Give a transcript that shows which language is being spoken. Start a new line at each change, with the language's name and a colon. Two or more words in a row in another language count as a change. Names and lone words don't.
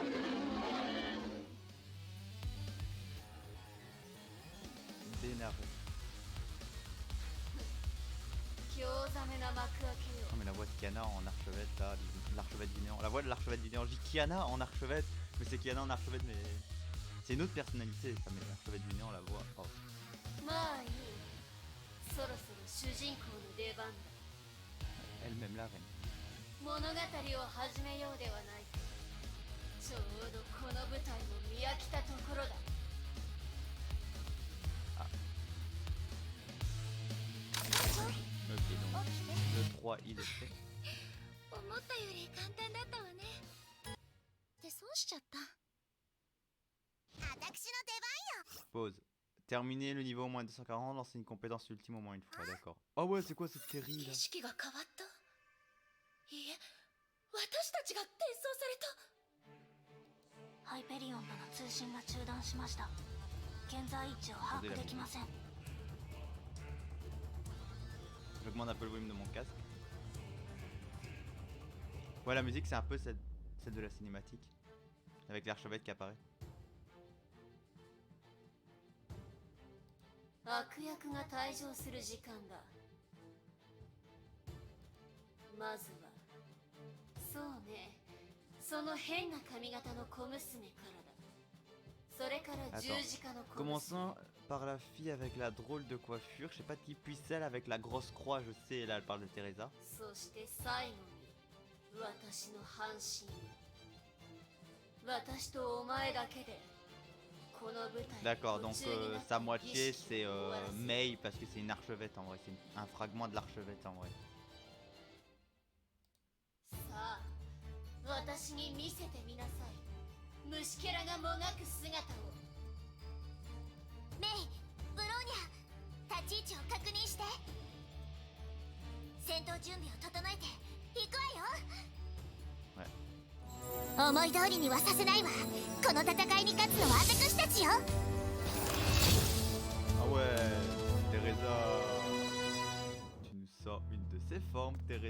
French: Bénaré. Non mais la voix de Kiana en archevêque là, l'archevêque du néant. La voix de l'archevêque du néant. Je dis Kiana en archevêque, mais c'est Kiana en archevêque, mais c'est une autre personnalité ça, mais l'archevêque du néant la voix. Oh.
Japanese: まあいい。そろそろ主人公の出番だ。
French: Elle-même la reine.
Japanese: 物語を始めようではないか。ちょうどこの舞台も見飽きたところだ。
French: 3, il est fait.
Japanese: 思ったより簡単だったわね。って損しちゃった。私の出番よ。
French: Pause. Terminer le niveau au moins 240, lancer une compétence ultime au moins une fois, d'accord. Ah ouais, c'est quoi cette série là?
Japanese: 景色が変わった。いいえ、私たちが転送された。ハイペリオンとの通信が中断しました。現在位置を把握できません。
French: J'augmente un peu le volume de mon casque. Ouais, la musique c'est un peu celle de la cinématique. Avec l'archevêque qui apparaît.
Japanese: 悪役が退場する時間だ。まずはそうね、その変な髪型の小娘からだ。それから十字架の小娘。
French: Commençons par la fille avec la drôle de coiffure, je sais pas qui, puis celle avec la grosse croix, je sais, là elle parle de Teresa.
Japanese: そして最後に私の半身。私とお前だけで
French: D'accord, donc sa moitié c'est Mei parce que c'est une archevêque en vrai, c'est un fragment de l'archevêque en vrai.
Japanese: さあ、私に見せてみなさい。虫けらがもがく姿を。メイ、ブローニャ、立ち位置を確認して。戦闘準備を整えて行くわよ。思い通りにはさせないわ。この戦いに勝つのは私たちよ。
French: Ah ouais, Teresa, tu nous sors une de ses formes, Teresa.